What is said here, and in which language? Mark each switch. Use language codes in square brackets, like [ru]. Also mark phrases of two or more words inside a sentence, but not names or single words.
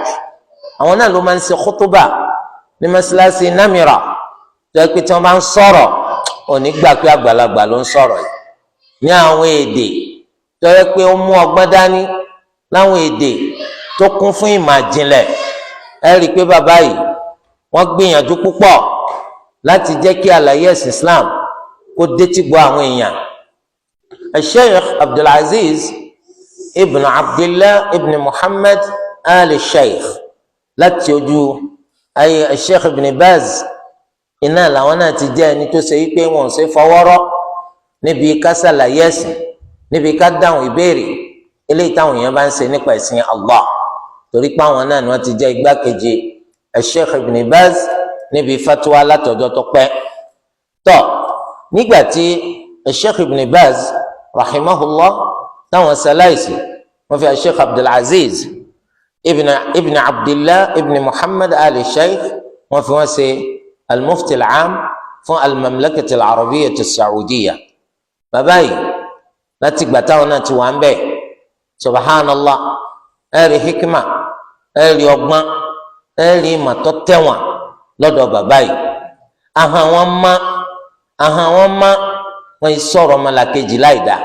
[yo] Àwọn náà ló máa ń ṣe khutuba ní mọ́ṣáláṣí Namira tó yẹ pé tí wọ́n bá ń sọ̀rọ̀ òní gbà pé àgbàlagbà ló ń sọ̀rọ̀ yìí ní àwọn èdè tó yẹ pé ó mú ọgbọ́n dání, láwọn èdè tó kún fún ìmọ̀ àjìnlẹ̀. ẹ rí i pé bàbá yìí wọ́n gbìyànjú púpọ̀ láti jẹ́ kí àlàyé ẹ̀sìn Islam kó détí gbọ́ àwọn èèyàn. Sheikh Abdulaziz ibn Abdillah ibn Muhammad al-Sheikh láti ojú ayé Sheikh ibn Baz iná làwọn náà ti jẹ́ ẹni tó ṣe wípé wọn ò ṣe fọwọ́rọ́ níbi ká ṣàlàyé ẹ̀sìn, níbi ká dáhùn ìbéèrè eléyìí táwọn èèyàn bá ń ṣe nípa ẹ̀sìn Allah, torí pé àwọn náà ni wọ́n ti jẹ́ igbákejì Sheikh ibn Baz níbi fatwa látọjọ́ tó pẹ́. Tọ́ nígbà tí Sheikh ibn Baz rahimahullah táwọn ṣaláìsì, wọ́n fi Sheikh Abdulaziz ibn Abdillah ibn Muhammad al-Sheikh wọ́n fi wọ́n ṣe al-Mufti al-Aam fún al-Mamlakati al-Arabiyyati as-Saudiya. Bàbá yìí láti gbà táwọn náà ti wà ń bẹ̀ subhanallah ẹ rí hikma, ẹ rí ọgbọ́n, ẹ rí ìmọ̀ tó tẹ̀wọ̀n lọ́dọ̀ bàbá yìí. Ahọ́n wọn má wọn sọ̀rọ̀ ọmọlàkejì láì dá.